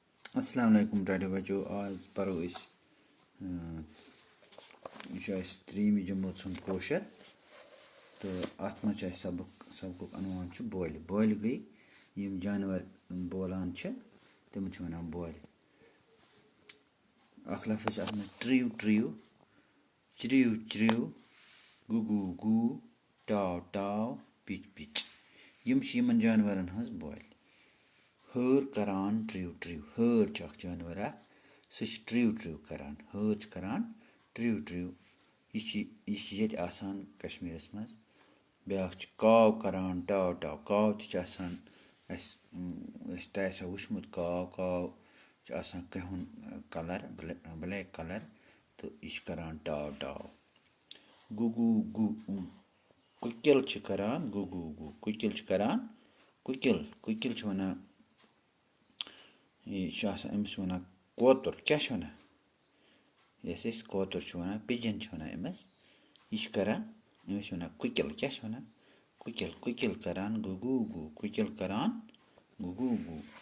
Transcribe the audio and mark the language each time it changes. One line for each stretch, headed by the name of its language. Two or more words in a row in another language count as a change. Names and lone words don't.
Arabic: السلام عليكم
Kashmiri: टाइटो बच्चों। आज पढ़ो इस त्रीम जमात सुन कोशर तो अत मज सबक अनवान बोल बोल गई यम जानवर बोलान तम वन बोल अख लफ्ज अत ट्रिव ट्रिव चिरिव चिरिव गुगू गू टाव टाव पिच पिच यम जानवरन हज बोल हर करान ट्रिव ट्रिव हर जानवर सह ट्रिव ट्रिव करान हर करान ट्रिव ट्रिव ये कश्मीरस मज ब्या काव करान टाव टाव काव तह वुचमुत काव काव कहन
English: color black color
Kashmiri: तो यह करान टाव टाव गुगू गू कुकिल करान गुगू गू कुकिल करान कुकिल कुकिल वन यह अमिस वन कोतुर क्या वन यस कोतुर वन पिजन वन अमिस यह करान अमिस वन कुकिल क्या वन कुकिल कुकिल करान गुगू गू कुकिल करान गुगू गू